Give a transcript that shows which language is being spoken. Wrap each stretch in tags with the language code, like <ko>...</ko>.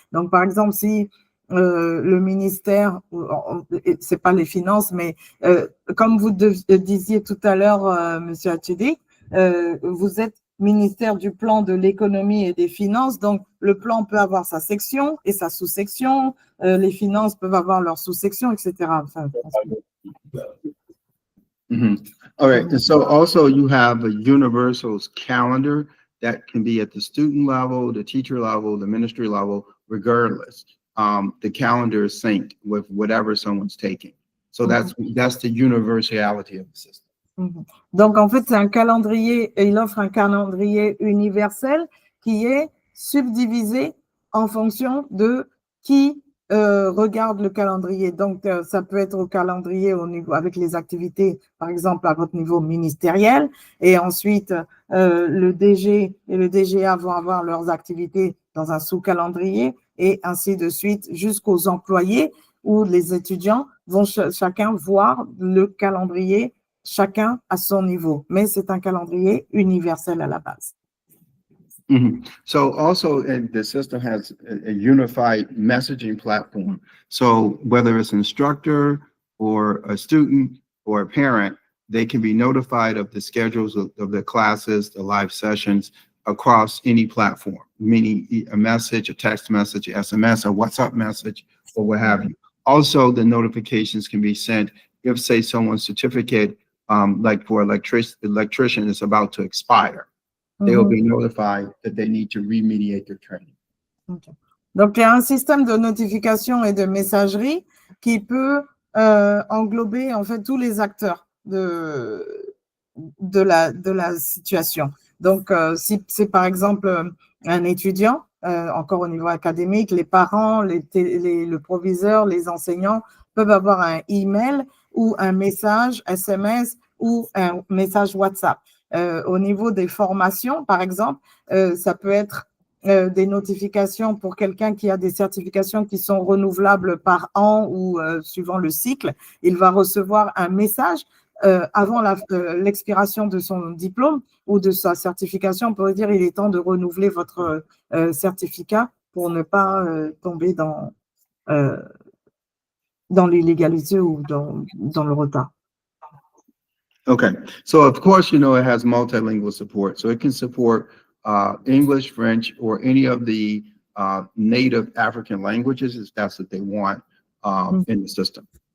<fr>Donc par exemple, si le ministère, c'est pas les finances, mais comme vous disiez tout à l'heure, Monsieur Achidi, vous êtes ministère du plan de l'économie et des finances, donc le plan peut avoir sa section et sa sous-section, les finances peuvent avoir leur sous-section, etc. Enfin,</fr> <en>All right, and so also you have a universal calendar that can be at the student level, the teacher level, the ministry level, regardless. The calendar is synced with whatever someone's taking. So that's the universality of the system.</en> <fr>Donc, en fait, c'est un calendrier, et il offre un calendrier universel qui est subdivisé en fonction de qui regarde le calendrier. Donc, ça peut être au calendrier au niveau, avec les activités, par exemple, à votre niveau ministériel, et ensuite, le DG et le DGA vont avoir leurs activités dans un sous-calendrier, et ainsi de suite, jusqu'aux employés où les étudiants vont chacun voir le calendrier, chacun à son niveau. Mais c'est un calendrier universel à la base.</fr> <en>So also the system has a unified messaging platform. So whether it's an instructor or a student or a parent, they can be notified of the schedules of the classes, the live sessions across any platform, meaning a message, a text message, a SMS, a WhatsApp message, or what have you. Also, the notifications can be sent if, say, someone's certificate, like for electrician is about to expire. They will be notified that they need to remediate their training. Okay.</en> <fr>Donc, il y a un système de notification et de messagerie qui peut englober en fait tous les acteurs de la situation. Donc, si c'est par exemple un étudiant, encore au niveau académique, les parents, le proviseur, les enseignants peuvent avoir un email ou un message SMS ou un message WhatsApp. Au niveau des formations, par exemple, ça peut être des notifications pour quelqu'un qui a des certifications qui sont renouvelables par an ou suivant le cycle. Il va recevoir un message avant l'expiration de son diplôme ou de sa certification pour dire il est temps de renouveler votre certificat pour ne pas tomber dans l'illégalité ou dans le retard.</fr> <en>Okay, so of course, you know, it has multilingual support. So it can support English, French, or any of the native African languages if that's what they want in the system.</en>